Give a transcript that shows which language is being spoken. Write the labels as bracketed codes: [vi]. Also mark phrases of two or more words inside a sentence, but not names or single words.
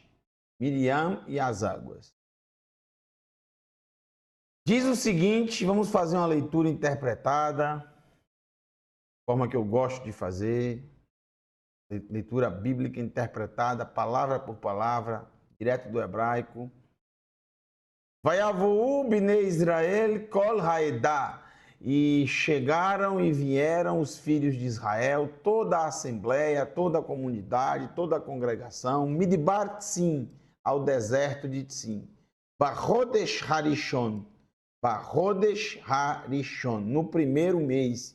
[pt] Miriam e as águas. Diz o seguinte, vamos fazer uma leitura interpretada, forma que eu gosto de fazer, leitura bíblica interpretada, palavra por palavra, direto do hebraico. [he] ויבואו בני ישראל כל העדה, [pt] e chegaram e vieram os filhos de Israel, toda a assembleia, toda a comunidade, toda a congregação, Midbar Tzim, ao deserto de Tzim, [he] בחודש הראשון, בחודש הראשון, [pt] no primeiro mês.